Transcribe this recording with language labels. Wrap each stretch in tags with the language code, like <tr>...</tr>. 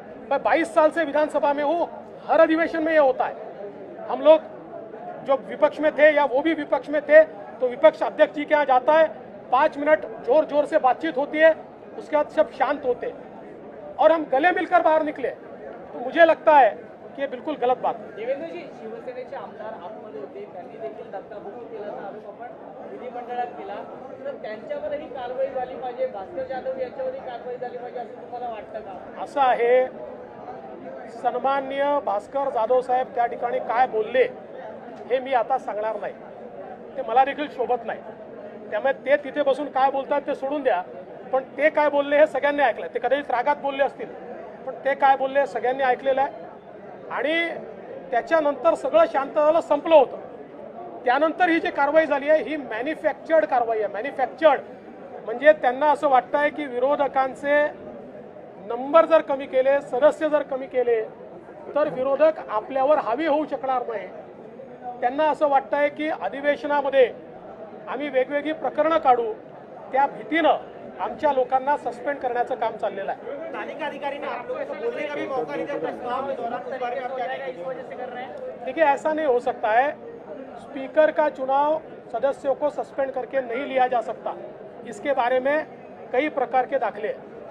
<hi>मैं 22 साल से विधानसभा में हूँ, हर अधिवेशन में ये होता है। हम लोग जो विपक्ष में थे या वो भी विपक्ष में थे तो विपक्ष अध्यक्ष जी के यहाँ जाता है, 5 मिनट जोर जोर से बातचीत होती है, उसके बाद सब शांत होते हैं और हम गले मिलकर बाहर निकले। तो मुझे लगता है की बिल्कुल गलत बात है।</hi> <mr>देवेंद्रजी, शिवसेनेचे आमदार आतमध्ये होते, त्यांनी देखील धक्काबुक्की केल्याचा आरोप आपण विधिमंडळात केला, तर त्यांच्यावरही कारवाई झाली पाहिजे, भास्कर जाधव यांच्यावरही कारवाई झाली पाहिजे असं तुम्हाला वाटतं का? असं आहे, सन्माननीय भास्कर जाधव साहेब त्या ठिकाणी काय बोलले हे मी आता सांगणार नाही, ते मला देखील शोभत नाही। त्यामुळे ते तिथे बसून काय बोलतात ते सोडून द्या, पण ते काय बोलले हे सगळ्यांनी ऐकलं। ते कदाचित रागात बोलले असतील, पण ते काय बोलले सगळ्यांनी ऐकलेलं आहे आणि त्याच्यानंतर सगळं शांत झालं, संपलं होतं। त्यानंतर ही जी कारवाई झाली आहे ही मॅन्युफॅक्चर्ड कारवाई आहे। मॅन्युफॅक्चर्ड म्हणजे त्यांना असं वाटतंय की विरोधकांचे नंबर जर कमी केले, सदस्य जर कमी केले तर विरोधक आपल्यावर हावी होऊ शकणार नाही। त्यांना असं वाटतंय की अधिवेशनामध्ये आम्ही वेगवेगळी प्रकरणं काढू, त्या भीतीनं आमच्या लोकांना सस्पेंड करण्याचं काम चाललेलं आहे।</mr> <hi>तालिका अधिकारी ने आप लोगों को बोलने का भी मौका नहीं दिया प्रस्ताव के दौरान, उस बारे में आप क्या कहेंगे? देखिए, ऐसा नहीं हो सकता है। स्पीकर का चुनाव सदस्यों को सस्पेंड करके नहीं लिया जा सकता, इसके बारे में कई प्रकार के दाखले हैं।</hi>